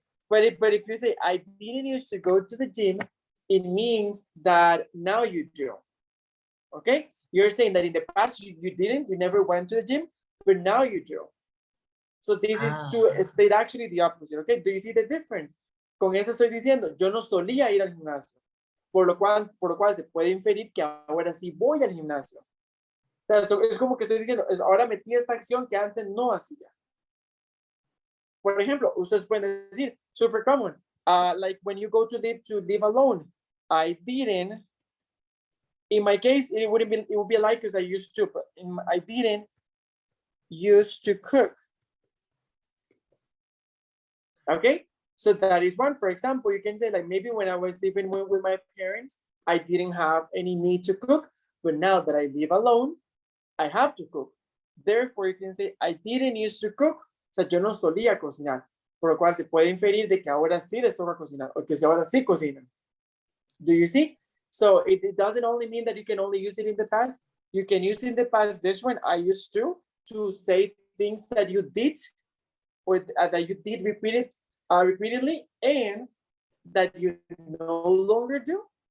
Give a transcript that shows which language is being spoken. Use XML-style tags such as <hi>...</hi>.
<en>But if you say, I didn't used to go to the gym, it means that now you do. Okay? You're saying that in the past you never went to the gym, but now you do. So this is to state actually the opposite. Okay? Do you see the difference?</en> <es>Con eso estoy diciendo, yo no solía ir al gimnasio, por lo cual se puede inferir que ahora sí voy al gimnasio. Es como que estoy diciendo, ahora metí esta acción que antes no hacía. Por ejemplo, ustedes pueden decir,</es> <en>super common, like when you go to live alone, I didn't, in my case, it would be like because I used to, but I didn't used to cook. Okay, so that is one. For example, you can say like maybe when I was living with my parents, I didn't have any need to cook, but now that I live alone, I have to cook. Therefore, you can say I didn't used to cook.</en> <es>O sea, yo no solía cocinar, por lo cual se puede inferir de que ahora sí les toca cocinar, o que ahora sí cocinan.</es> <en>Do you see? So it doesn't only mean that you can only use it in the past. You can use it in the past, this one, I used to say things that you did, or that you did repeatedly, and that you no longer do.</en>